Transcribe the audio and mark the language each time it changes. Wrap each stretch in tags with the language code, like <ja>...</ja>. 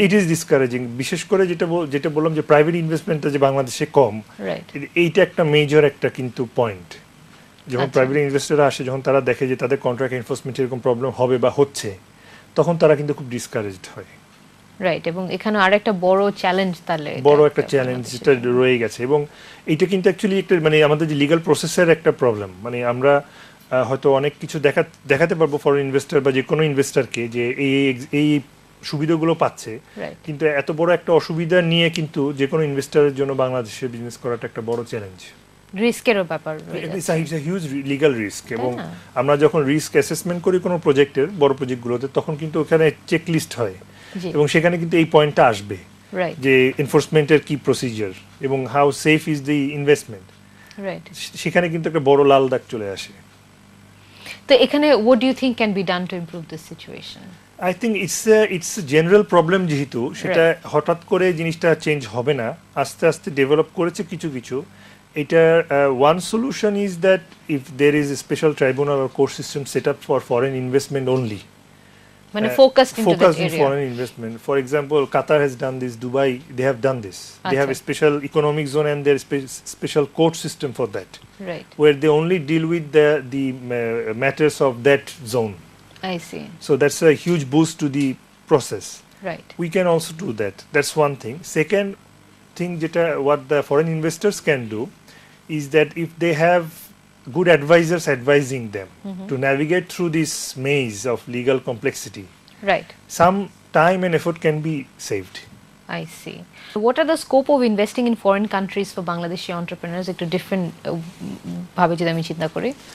<en>It is discouraging,</en> <bn>বিশেষ করে যেটা বললাম যে প্রাইভেট ইনভেস্টমেন্টটা যে বাংলাদেশে কম, এইটা একটা মেজর একটা কিন্তু পয়েন্ট। যখন প্রাইভেট ইনভেস্টররা আসে, যখন তারা দেখে যে তাদের কন্ট্রাক্ট এনফোর্সমেন্ট এরকম প্রবলেম হবে বা হচ্ছে, তখন তারা কিন্তু খুব ডিসকারেজড হয়। রাইট, এবং এখানে আরেকটা বড় চ্যালেঞ্জ, তাহলে বড় একটা চ্যালেঞ্জ যেটা রয়ে গেছে, এবং এইটা কিন্তু অ্যাকচুয়ালি একটা মানে আমাদের যে লিগ্যাল প্রসেসের একটা প্রবলেম। মানে আমরা হয়তো অনেক কিছু দেখাতে পারবো ফরেন ইনভেস্টর বা যে কোনো ইনভেস্টরকে যে এই সুবিধাগুলো পাচ্ছে, কিন্তু এত বড় একটা অসুবিধা নিয়ে কিন্তু যে কোনো ইনভেস্টরের জন্য বাংলাদেশে বিজনেস করাটা একটা বড় চ্যালেঞ্জ, রিস্কেরও ব্যাপার, হিউজ লিগ্যাল রিস্ক। এবং আমরা যখন রিস্ক অ্যাসেসমেন্ট করি কোনো প্রজেক্টের, বড় প্রজেক্টগুলোতে, তখন কিন্তু ওখানে চেকলিস্ট হয়, এবং সেখানে কিন্তু এই পয়েন্টটা আসবে যে এনফোর্সমেন্টের কি প্রসিজার এবং</bn> <en>How safe is the investment.</en> <bn>সেখানে কিন্তু একটা বড় লাল দাগ চলে আসে। তো এখানে</bn> <en>what do you think can be done to improve this situation? I think it's a general problem,</en> <bn>যেহেতু সেটা হঠাৎ করে জিনিসটা চেঞ্জ হবে না, আস্তে আস্তে ডেভেলপ করেছে কিছু কিছু। এটা</bn> <en>one solution is that if there is a special tribunal or court system set up for foreign investment only,</en> <bn>মানে</bn> <en>focused into that area. Foreign investment. For example, Qatar has done this, Dubai, they have done this. They have a special economic zone and their special court system for that. Where they only deal with the matters of that zone. I see. So that's a huge boost to the process. We can also do that. That's one thing. Second thing, what the foreign investors can do is that if they have good advisors advising them to navigate through this maze of legal complexity, some time and effort can be saved. I see. What are the scope of investing in foreign countries for Bangladeshi entrepreneurs?</en> <bn>Ekটু different ভাবে যদি আমি চিন্তা করি,</bn>